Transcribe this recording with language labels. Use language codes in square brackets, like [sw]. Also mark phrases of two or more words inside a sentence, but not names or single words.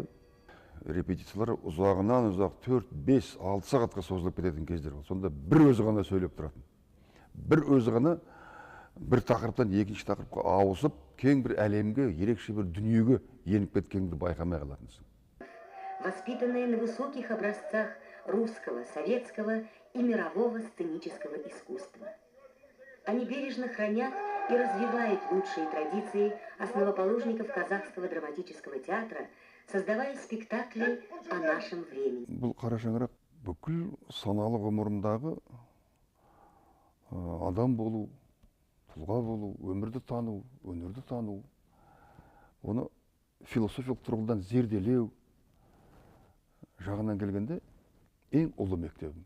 [kk] Репетициялар ұзағынан ұзақ 4, 5, 6 сағатқа созылып кететін кездер бол. Сонда бір өзі ғана сөйлеп тұратын. Бір өзі ғана бір тақырыптан екінші тақырыпқа ауысып, кең бір әлемге, ерекше бір дүниеге еніп кеткенді байқамай қалатынсың. [ru] Воспитанные на высоких образцах русского, советского и мирового сценического искусства. Они бережно хранят и развивают лучшие традиции основоположников казахского драматического театра, создавая спектакли о нашем времени. [kk] Бұл қара шаңырақ бүкіл саналы ғұмырымдағы адам болу, тұлға болу, өмірді тану, өнерді тану, оны философиялық тұрғыдан зерделеу жағынан келгенде ең ұлы мектебім.